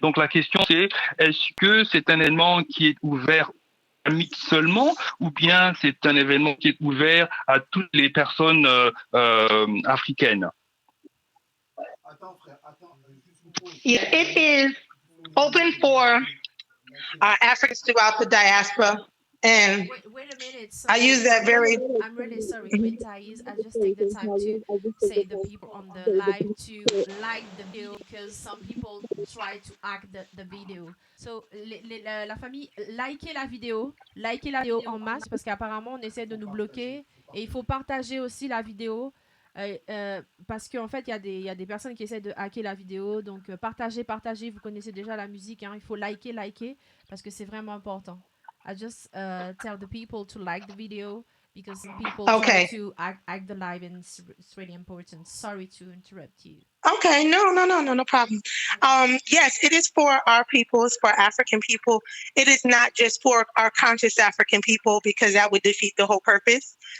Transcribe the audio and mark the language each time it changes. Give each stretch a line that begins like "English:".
French: Donc la question c'est, est-ce que c'est un événement qui est ouvert à kamites seulement, ou bien c'est un événement qui est ouvert à toutes les personnes africaines? Attends, frère, attends.
English: Yeah, it is open for Africans throughout the diaspora. And wait a minute. I use that very. I'm really sorry, Queen Thais. I just take the time to say the people on the live to like the video, because some people try to hack the video.
French: So la famille, likez la vidéo en masse, parce qu'apparemment on essaie de nous bloquer, et il faut partager aussi la vidéo. Parce qu'en fait, il y a des personnes qui essaient de hacker la vidéo. Donc, partagez. Vous connaissez déjà la musique. Hein, il faut liker, parce que c'est vraiment important.
English: I just tell the people to like the video, because some people try to hack the live, and it's really important. Sorry to interrupt you. Okay, no problem. Yes, it is for our people. It's for African people. It is not just for our conscious African people, because that would defeat the whole purpose.